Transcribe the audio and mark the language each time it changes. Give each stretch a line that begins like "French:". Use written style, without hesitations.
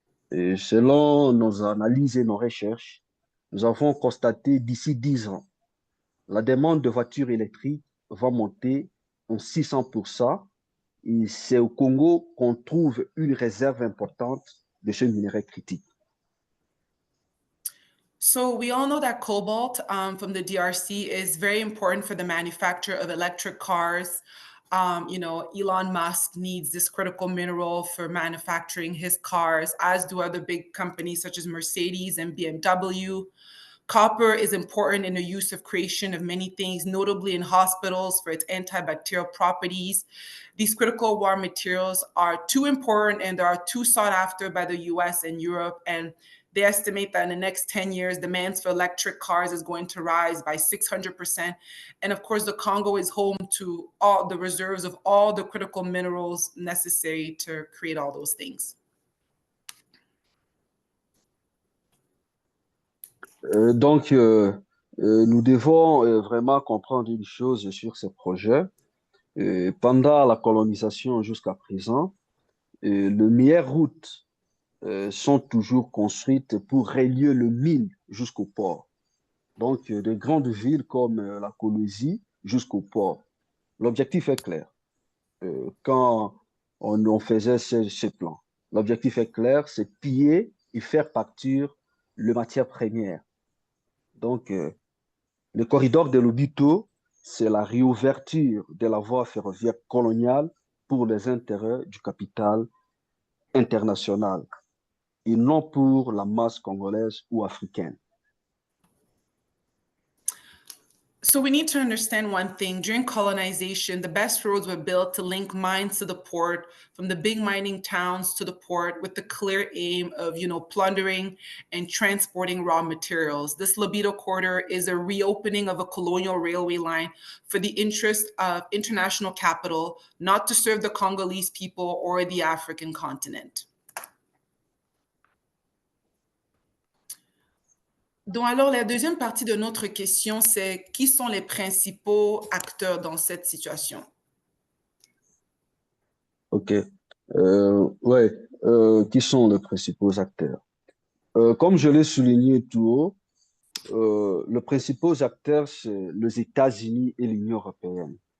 French: Et selon nos analyses et nos recherches, nous avons constaté d'ici 10 ans, la demande de voitures électriques va monter en 600%. Et c'est au Congo qu'on trouve une réserve importante de ce minerai critique.
English: So we all know that cobalt from the DRC is very important for the manufacture of electric cars. Elon Musk needs this critical mineral for manufacturing his cars, as do other big companies such as Mercedes and BMW. Copper is important in the use of creation of many things, notably in hospitals for its antibacterial properties. These critical raw materials are too important and they are too sought after by the US and Europe. And they estimate that in the next 10 years, demands for electric cars is going to rise by 600%. And of course, the Congo is home to all the reserves of all the critical minerals necessary to create all those things.
French: Donc, nous devons vraiment comprendre une chose sur ces projets. Pendant la colonisation jusqu'à présent, les meilleures routes sont toujours construites pour relier le mine jusqu'au port. Donc, de grandes villes comme la Colosie jusqu'au port. L'objectif est clair. Quand on faisait ce plan, l'objectif est clair, c'est piller et faire partir les matières premières. Donc, le corridor de Lobito, c'est la réouverture de la voie ferroviaire coloniale pour les intérêts du capital international et non pour la masse congolaise ou africaine. So we need to understand one thing. During colonization, the best roads were built to link mines to the port, from the big mining towns to the port, with the clear aim of, plundering and transporting raw materials. This Lobito corridor is a reopening of a colonial railway line for the interest of international capital, not to serve the Congolese people or the African continent. Donc, alors, la deuxième partie de notre question, c'est qui sont les principaux acteurs dans cette situation? OK. Ouais, qui sont les principaux acteurs? Comme je l'ai souligné tout haut, les principaux acteurs, c'est les États-Unis et l'Union européenne.